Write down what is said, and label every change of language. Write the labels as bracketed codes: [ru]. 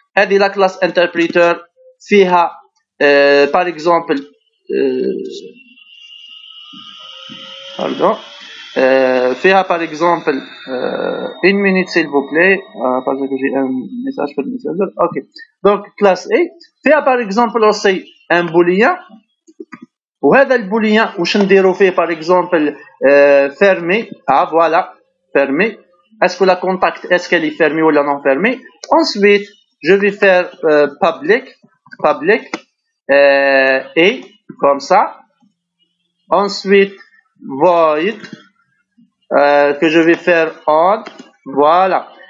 [ar] هذه [fr] la classe interpréteur [ar] فيها [fr] par exemple pardon فيها par exemple une minute s'il vous plaît parce que j'ai un message sur le messenger. Ok, donc classe A [ar] فيها [fr] par exemple aussi un booléen. [ar] وهذا البوليان واش نديرو فيه [fr] par exemple fermé. Voilà fermé. Est-ce que la contact est-ce qu'elle est fermée ou non fermée. Ensuite je vais faire public et comme ça. Ensuite void que je vais faire on. Voilà.